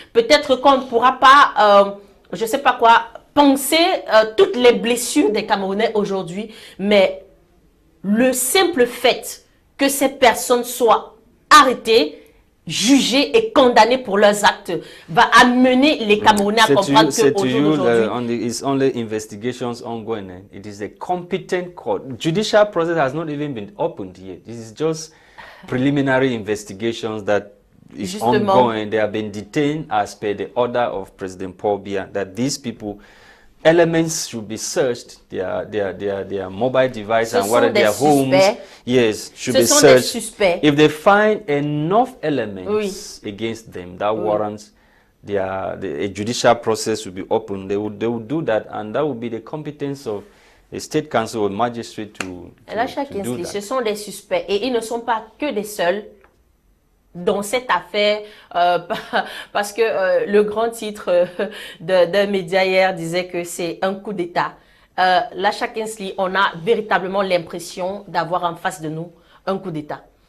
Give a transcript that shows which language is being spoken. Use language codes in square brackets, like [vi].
[fr] Peut-être qu'on ne pourra pas, je ne sais pas quoi, penser toutes les blessures des Camerounais aujourd'hui. Mais le simple fait que ces personnes soient arrêtées, jugés et condamnés pour leurs actes va amener les Camerounais à comprendre qu'aujourd'hui... [en] It's only investigations ongoing. It is a competent court. Judicial process has not even been opened yet. This is just preliminary investigations that is ongoing. They have been detained as per the order of President Paul Biya that these people... Elements should be searched, their mobile device and what are their homes. Yes, should be searched. If they find enough elements against them that warrants a judicial process will be open, they will do that, and that will be the competence of a state council or magistrate to do that. [fr] Ce sont des suspects et ils ne sont pas que des seuls dans cette affaire, parce que le grand titre d'un média hier disait que c'est un coup d'État. Lasha Kinsley, on a véritablement l'impression d'avoir en face de nous un coup d'État.